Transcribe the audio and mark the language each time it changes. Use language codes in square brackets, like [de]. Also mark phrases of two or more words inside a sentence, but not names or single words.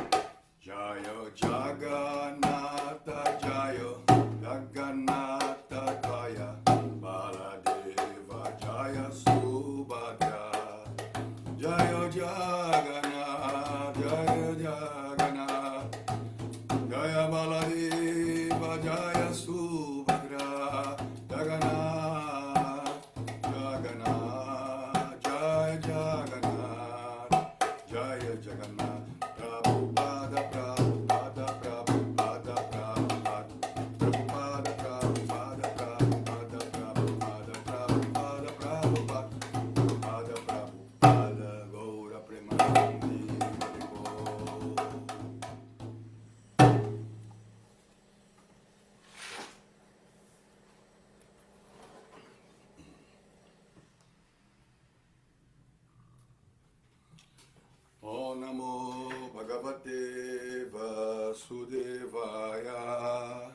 [sa] Jaya Jagannatha, Jaya Jagannatha, Jaya Baladeva, Jaya Subhadra, Jaya Jagannath, Jaya Jagannath, Jaya Baladeva, Jaya Subhadra, Jagannath, Jagannath, Jaya Jagannath, Jaya Jagannath, Prabhupada, Prabhupada, Prabhupada, Prabhupada, Prabhupada, Prabhupada, Prabhupada, Prabhupada, Prabhupada, Prabhupada, Prabhupada, Prabhupada, Gaura Premanandi, Om Namo Bhagavate Vasudevaya.